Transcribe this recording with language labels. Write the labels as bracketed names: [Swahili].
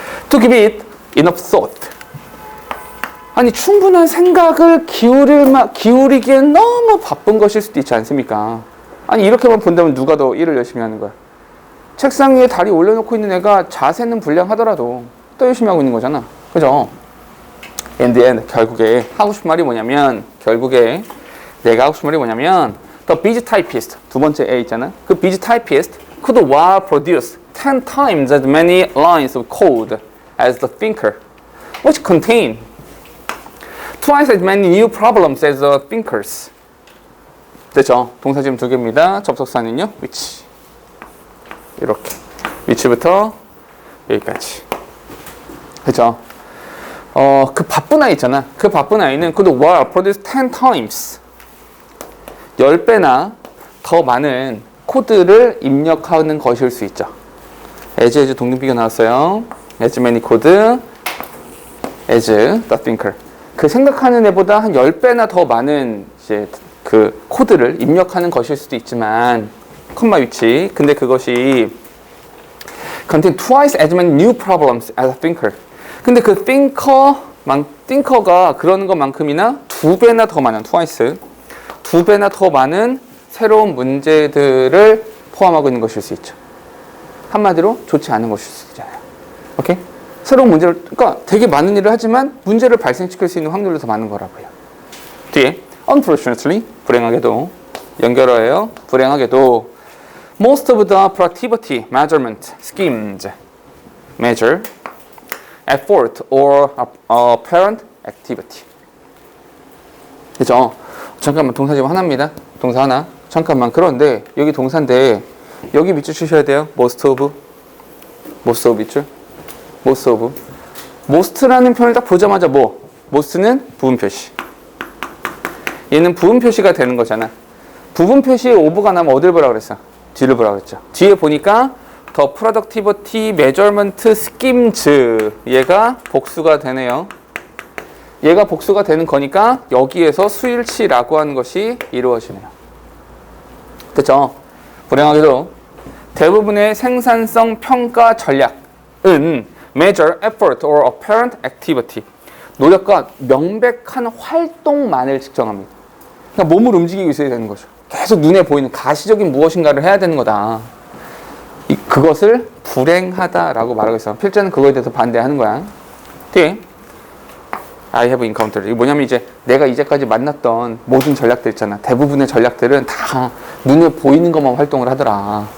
[English] to give it enough thought. [Korean] 아니 충분한 생각을 기울이기엔 너무 바쁜 것일 수도 있지 않습니까? 아니 이렇게만 본다면 누가 더 일을 열심히 하는 거야? 책상 위에 다리 올려놓고 있는 애가 자세는 불량하더라도 또 열심히 하고 있는 거잖아. 그죠? [English] In the end, [Korean] 결국에 하고 싶은 말이 뭐냐면 내가 하고 싶은 말이 뭐냐면 [English] the busy typist, [Korean] 두 번째 A 있잖아. [English] 그 busy typist could well produce 10 times as many lines of code as the thinker, which contain twice as many new problems as the thinkers. [Korean] 됐죠? 동사 지금 두 개입니다. 접속사는요, which. 이렇게. which부터 여기까지. 그죠? 그 바쁜 아이 있잖아. 그 바쁜 아이는 [English] could well produce 10 times [Korean] 10배나 더 많은 코드를 입력하는 것일 수 있죠. as 동등비가 나왔어요. [English] as many code as the thinker. [Korean] 그 생각하는 애보다 한 10배나 더 많은 이제 그 코드를 입력하는 것일 수도 있지만 콤마 위치. 근데 그것이 [English] contain twice as many new problems as a thinker. [Korean] 근데 그 thinker가 그러는 것만큼이나 2배나 더 많은 twice 2배나 더 많은 새로운 문제들을 포함하고 있는 것일 수 있죠. 한마디로 좋지 않은 것일 수 있잖아요. 오케이? 새로운 문제를, 그러니까 되게 많은 일을 하지만 문제를 발생시킬 수 있는 확률이 더 많은 거라고요. 뒤에 unfortunately, 불행하게도 연결어예요. [English] 불행하게도 most of the productivity measurement schemes measure effort or apparent activity. [Korean] 그죠? 잠깐만 동사 지금 하나입니다. 동사 하나. 잠깐만. 그런데 여기 동사인데 여기 밑줄 치셔야 돼요. most of 밑줄. most of. most라는 표현을 딱 보자마자 뭐? most는 부분 표시. 얘는 부분 표시가 되는 거잖아. 부분 표시에 over가 나면 어딜 보라 그랬어? 뒤를 보라 그랬죠. 뒤에 보니까 [English] the productivity measurement schemes [Korean] 얘가 복수가 되네요. 얘가 복수가 되는 거니까 여기에서 수일치라고 하는 것이 이루어지네요. 됐죠? 불행하게도 대부분의 생산성 평가 전략은 [English] measure effort or apparent activity [Korean] 노력과 명백한 활동만을 측정합니다. 그러니까 몸을 움직이고 있어야 되는 거죠. 계속 눈에 보이는 가시적인 무엇인가를 해야 되는 거다. 그것을 불행하다라고 말하고 있어요. 필자는 그거에 대해서 반대하는 거야. [English] 뒤에 I have encountered. [Korean] 이게 뭐냐면 이제 내가 이제까지 만났던 모든 전략들 있잖아. 대부분의 전략들은 다 눈에 보이는 것만 활동을 하더라.